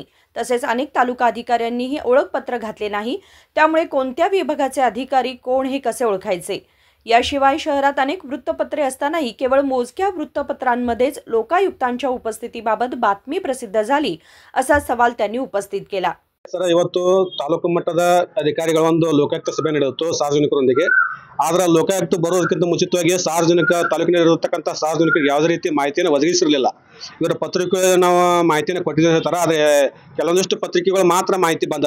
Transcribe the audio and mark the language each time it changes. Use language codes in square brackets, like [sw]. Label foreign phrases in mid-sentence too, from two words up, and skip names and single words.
[mr] तसेच अनेक तालुका अधिकाऱ्यांनीही ओळखपत्र घातले नाही, त्यामुळे कोणत्या विभागाचे अधिकारी कोण हे कसे ओळखायचे। याशिवाय शहरात अनेक वृत्तपत्रे असतानाही केवळ मोजक्या वृत्तपत्रांमध्येच लोकायुक्तांच्या उपस्थितीबाबत बातमी प्रसिद्ध झाली असा सवाल त्यांनी उपस्थित केला। [kn] ಸರ್, ಇವತ್ತು ತಾಲೂಕು ಮಟ್ಟದ ಅಧಿಕಾರಿಗಳ ಒಂದು ಲೋಕಾಯುಕ್ತ ಸಭೆ ನಡೆಯಿತು ಸಾರ್ವಜನಿಕರೊಂದಿಗೆ। ಆದ್ರೆ ಲೋಕಾಯುಕ್ತ ಬರೋದಕ್ಕಿಂತ ಮುಂಚಿತವಾಗಿ ಸಾರ್ವಜನಿಕ ತಾಲೂಕಿನಲ್ಲಿರತಕ್ಕಂಥ ಸಾರ್ವಜನಿಕರಿಗೆ ಯಾವುದೇ ರೀತಿ ಮಾಹಿತಿಯನ್ನು ಒದಗಿಸಿರಲಿಲ್ಲ। ಇವರ ಪತ್ರಿಕೆಗಳು ನಾವು ಮಾಹಿತಿಯನ್ನು ಕೊಟ್ಟಿದ್ದಾರೆ, ಆದರೆ ಕೆಲವೊಂದಿಷ್ಟು ಪತ್ರಿಕೆಗಳು ಮಾತ್ರ ಮಾಹಿತಿ ಬಂದದ।